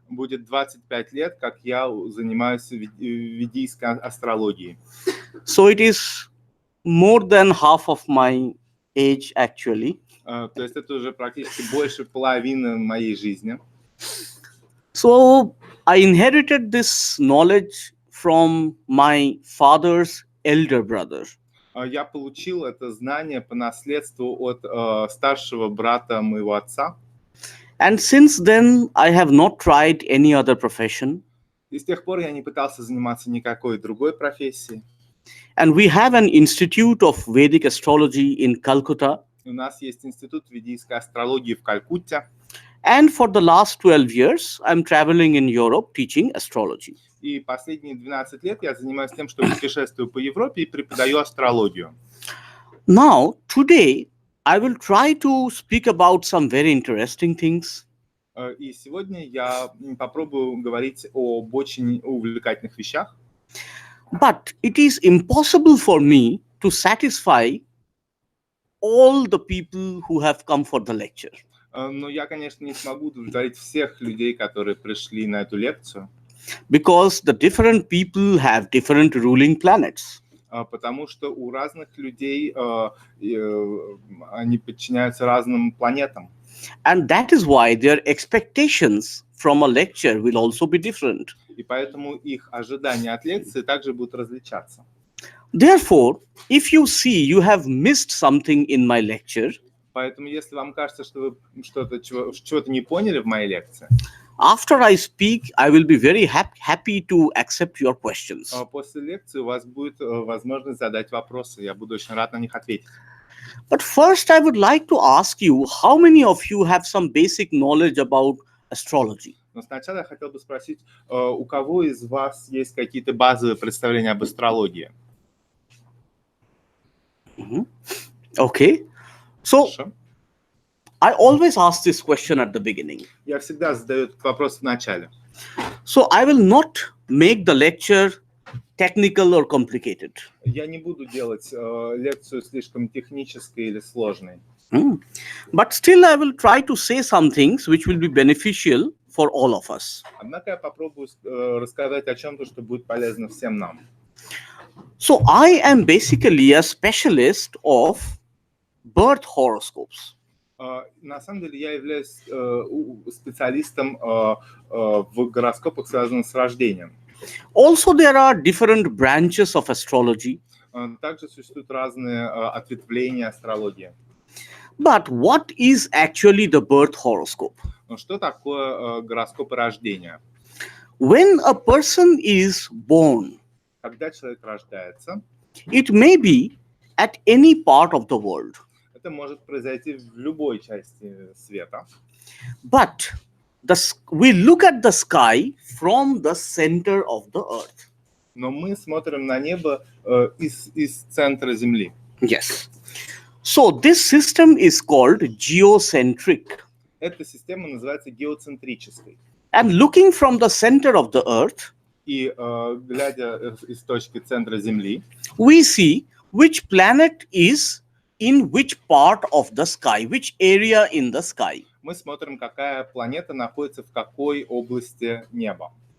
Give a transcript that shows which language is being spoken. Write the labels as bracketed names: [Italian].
[Russian] будет 25 лет, как я занимаюсь ведической астрологией. [English] So it is more than half of my age actually. [Russian] То есть это уже практически больше половины моей жизни. [English] So I inherited this knowledge from my father's elder brother. [Russian] Я получил это знание по наследству от старшего брата моего отца. [English] And since then, I have not tried any other profession. [Russian] И с тех пор я не пытался заниматься никакой другой профессией. [English] And we have an institute of Vedic astrology in Calcutta. [Russian] У нас есть институт ведической астрологии в Калькутте. [English] And for the last 12 years, I'm traveling in Europe teaching astrology. [Russian] И последние 12 лет я занимаюсь тем, что путешествую по Европе и преподаю астрологию. [English] Now, today, I will try to speak about some very interesting things. [Russian] И сегодня я попробую говорить об очень увлекательных вещах. [English] But it is impossible for me to satisfy all the people who have come for the lecture. [Russian] Но я, конечно, не смогу удовлетворить всех людей, которые пришли на эту лекцию. [English] Because the different people have different ruling planets. [Russian] Потому что у разных людей они подчиняются разным планетам. [English] And that is why their expectations from a lecture will also be different. [Russian] И поэтому их ожидания от лекции также будут различаться. [English] Therefore, if you see you have missed something in my lecture, [Russian] Поэтому, если вам кажется, что вы чего-то не поняли в моей лекции, [English] after I speak, I will be very happy to accept your questions. [Russian] после лекции у вас будет возможность задать вопросы. Я буду очень рад на них ответить. [English] But first, I would like to ask you, how many of you have some basic knowledge about astrology? [Russian] Но сначала я хотел бы спросить, у кого из вас есть какие-то базовые представления об астрологии? [English] Okay. So, [Russian] Хорошо. [English] I always ask this question at the beginning. [Russian] Я всегда задаю этот вопрос в начале. [English] So, I will not make the lecture technical or complicated. [Russian] Я не буду делать лекцию слишком технической или сложной. [English] But still, I will try to say some things which will be beneficial for all of us. [Russian] Однако я попробую рассказать о чем-то, что будет полезно всем нам. [English] So, I am basically a specialist of birth horoscopes. [Russian] На самом деле я являюсь специалистом в гороскопах, связанных с рождением. [English] Also, there are different branches of astrology. [Russian] Также существуют разные ответвления астрологии. [English] But what is actually the birth horoscope? [Russian] Но что такое гороскоп рождения? [English] When a person is born, [Russian] Когда человек рождается, [English] it may be at any part of the world. [Russian] это может произойти в любой части света. [English] But we look at the sky from the center of the earth. [Russian] Но мы смотрим на небо из центра Земли. [English] Yes. So this system is called geocentric. [Russian] Эта система называется геоцентрической. [English] And looking from the center of the earth, [Russian] И глядя из точки центра Земли, [English] we see which planet is in which part of the sky, which area in the sky. [Russian] мы смотрим, какая планета находится в какой области неба.